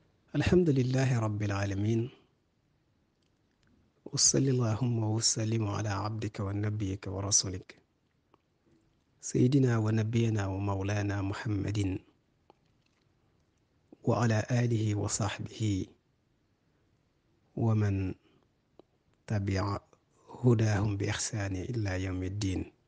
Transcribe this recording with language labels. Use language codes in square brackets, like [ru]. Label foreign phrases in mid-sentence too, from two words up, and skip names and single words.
[ar] الحمد لله رب العالمين وصل اللهم وسلم على عبدك ونبيك ورسولك سيدنا ونبينا ومولانا محمد وعلى آله وصحبه ومن تبع هداهم بإحسان إلى يوم الدين.